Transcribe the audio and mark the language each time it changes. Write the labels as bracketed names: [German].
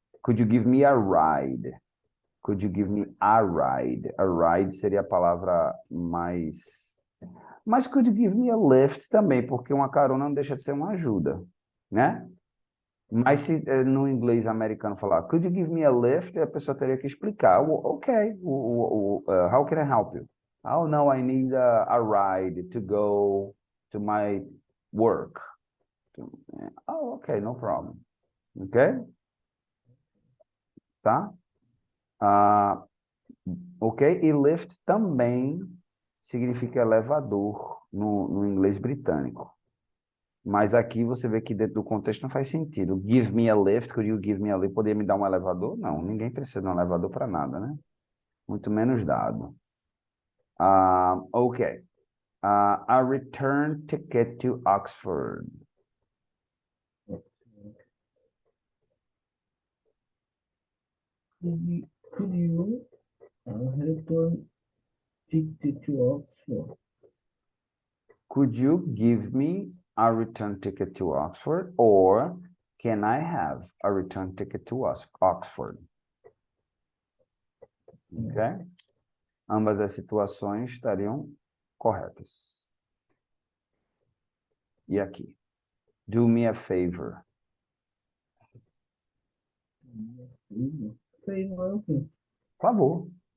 [English] Could you give me a ride? Could you give me a ride? [Portuguese] A ride seria a palavra mais... Mas could you give me a lift também, porque uma carona não deixa de ser uma ajuda, né? Mas se no inglês americano falar, [English] could you give me a lift? [Portuguese] A pessoa teria que explicar. [English] Ok, how can I help you? Oh, no, I need a ride to go to my work. Oh, ok, no problem. Ok? Tá? Ah, ok? [Portuguese] E lift também significa elevador no inglês britânico. Mas aqui você vê que dentro do contexto não faz sentido. [English] Give me a lift, could you give me a lift? [Portuguese] Poderia me dar um elevador? Não, ninguém precisa de um elevador para nada, né? Muito menos dado. Ok. [English] A return ticket to Oxford. Could you return ticket to Oxford? Could you give me a return ticket to Oxford? Or can I have a return ticket to Oxford? Ok? [Portuguese] Ambas as situações estariam corretas. E aqui? [English] Do me a favor. [Portuguese] Favor é o quê? Por favor.